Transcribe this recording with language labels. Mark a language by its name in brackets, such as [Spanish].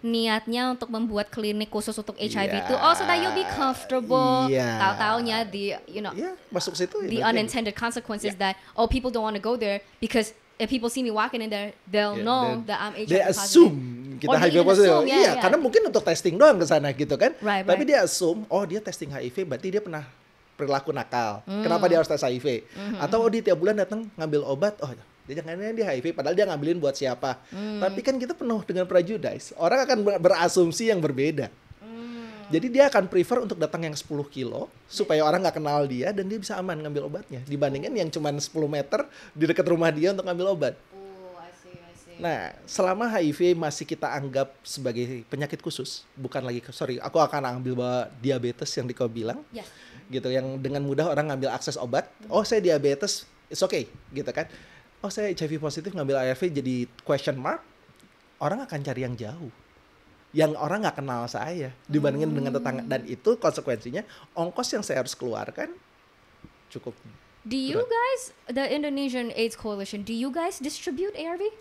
[Indonesian] Niatnya untuk membuat klinik khusus untuk HIV itu, [English] so that you'll be comfortable. [Indonesian] Tahu-taunya masuk situ. [English] The unintended consequences that people don't want to go there because if people see me walking in there, they'll know that I'm HIV positive. They assume [Indonesian] kita HIV positif. Karena mungkin untuk testing doang ke sana gitu kan. Tapi dia assume, dia testing HIV berarti dia pernah perilaku nakal. Kenapa dia harus tes HIV? Atau dia tiap bulan datang ngambil obat, dia jangan-jangan dia HIV padahal dia ngambilin buat siapa. Tapi kan kita penuh dengan prejudice. Orang akan berasumsi yang berbeda. Jadi dia akan prefer untuk datang yang 10 kilo supaya orang nggak kenal dia dan dia bisa aman ngambil obatnya dibandingkan yang cuma 10 meter di dekat rumah dia untuk ngambil obat. Nah, selama HIV masih kita anggap sebagai penyakit khusus, bukan lagi, aku akan ambil bahwa diabetes yang kau bilang, gitu, yang dengan mudah orang ngambil akses obat, saya diabetes, [English] it's okay, [Indonesian] gitu kan. Saya HIV positif ngambil ARV jadi question mark, orang akan cari yang jauh. Yang orang nggak kenal saya dibandingin dengan tetangga, dan itu konsekuensinya ongkos yang saya harus keluarkan cukup. [English] Do you guys, the Indonesian AIDS Coalition, do you guys distribute ARV?